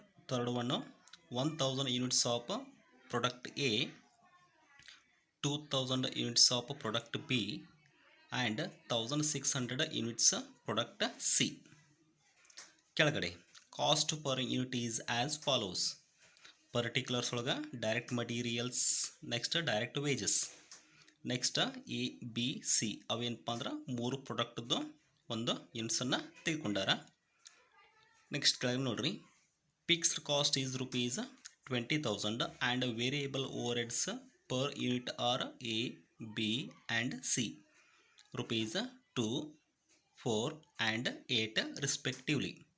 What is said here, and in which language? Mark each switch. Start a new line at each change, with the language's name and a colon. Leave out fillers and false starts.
English: Third one 1000 units of product A, 2000 units of product B and 1600 units product C. ಕೆಳಗಡೆ cost per unit is as follows.
Kannada: Particulars ಒಳಗೆ direct materials, next direct wages, next A B C ಅವೇನಪ್ಪ ಅಂದ್ರೆ ಮೂರು ಪ್ರಾಡಕ್ಟ್ದು ಒಂದು ಯೂನಿಟ್ಸನ್ನು ತೆಗೆದುಕೊಂಡಾರ. Next ಕೆಳಗೆ ನೋಡ್ರಿ,
English: Fixed cost is rupees 20,000 and variable overheads per unit are A, B and C rupees 2, 4 and 8 respectively.